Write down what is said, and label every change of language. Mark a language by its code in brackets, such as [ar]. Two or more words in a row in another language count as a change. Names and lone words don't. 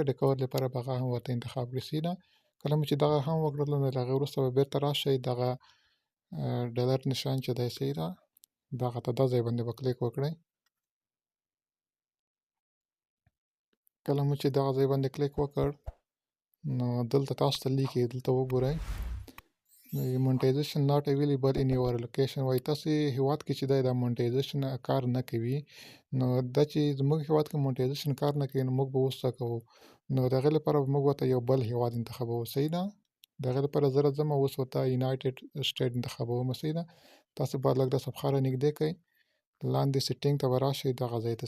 [ps] د کور لپاره به هغه هم ورته انتخاب کړئ. سیده کله مو چې دغه هم وکړل نو له هغې وروسته به بیرته راشئ دغه ډالر نشان چې دی سیده دغه ته دا ځای باندې به کلیک وکړئ. کله مو چې دغه ځای باندې کلیک وکړ نو دلته تاسو ته لیکي دلته وګورئ [en] monetization not available in your location. [ps] وایي تاسې هیواد کې چې دی دا monetization کار نه کوي. نو دا چې زموږ هیواد کې monetization کار نه کوي نو موږ به اوس څه کوو؟ نو د هغې لپاره به موږ ورته یو بل هیواد انتخابوو. صحیح ده؟ د هغې لپاره زه راځم اوس ورته [en] United State [ps] انتخابوم. صحیح ده؟ تاسې باید لږ دا صفحه رانږدې کړئ. لاندې سیټینګ ته به راشئ دغه ځای ته.